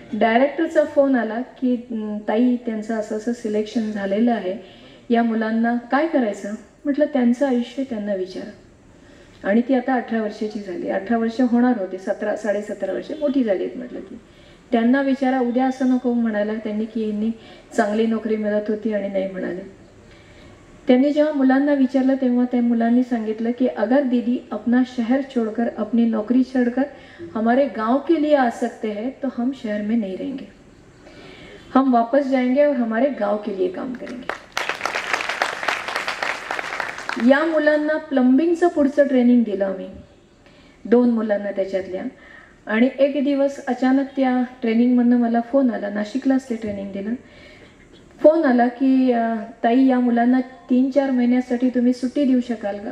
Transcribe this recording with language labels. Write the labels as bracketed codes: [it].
[mr] डायरेक्टरचा phone आला की ताई त्यांचं असं सिलेक्शन झालेलं आहे, या मुलांना काय करायचं. म्हटलं त्यांचं आयुष्य त्यांना विचारा. आणि ती आता 18 वर्षाची झाली. 18 वर्ष होणार होते, 17 वर्ष मोठी झाली आहेत म्हटलं ती. त्यांना विचारा उद्या असं नको म्हणायला त्यांनी की यांनी चांगली नोकरी मिळत होती आणि नाही म्हणाले. त्यांनी जेव्हा मुलांना विचारलं तेव्हा त्या मुलांनी सांगितलं की [hi] अगर दीदी अपना शहर छोड़कर अपनी नौकरी छोड़कर हमारे गांव के लिए आ सकते हैं तो हम शहर में नहीं रहेंगे, हम वापस जाएंगे और हमारे गांव के लिए काम करेंगे. [mr] या मुलांना प्लंबिंगचं पुढचं ट्रेनिंग दिलं आम्ही, 2 मुलांना त्याच्यातल्या. आणि एक दिवस अचानक त्या ट्रेनिंगमधनं मला फोन आला, नाशिकलाच ते ट्रेनिंग दिलं. फोन आला की ताई या मुलांना 3-4 महिन्यासाठी तुम्ही सुट्टी देऊ शकाल का?